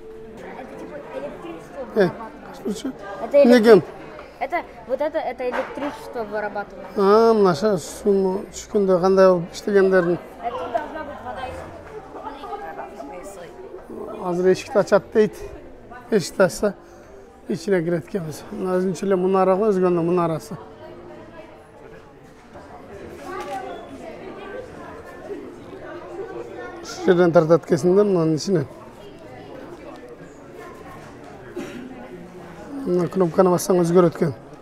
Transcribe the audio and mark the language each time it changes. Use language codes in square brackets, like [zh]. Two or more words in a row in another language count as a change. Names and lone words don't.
[ru] Это [ky] Негем? [ru] Это вот это электричество вырабатывает. [ky] Мына суу түшкөндө кандай болуп иштегендерин. [ru] Это должна быть вода из... [ky] Азыр эшикти ачат дейт. Эшикти ачса ичине кирет экенбиз. Мына өзүнчө эле мунара го, өзгөндө мунарасы. Ушул жерден тартат экенсиң да мынанын ичинен. Мына кнопканы бассаң өзгөрөт экен.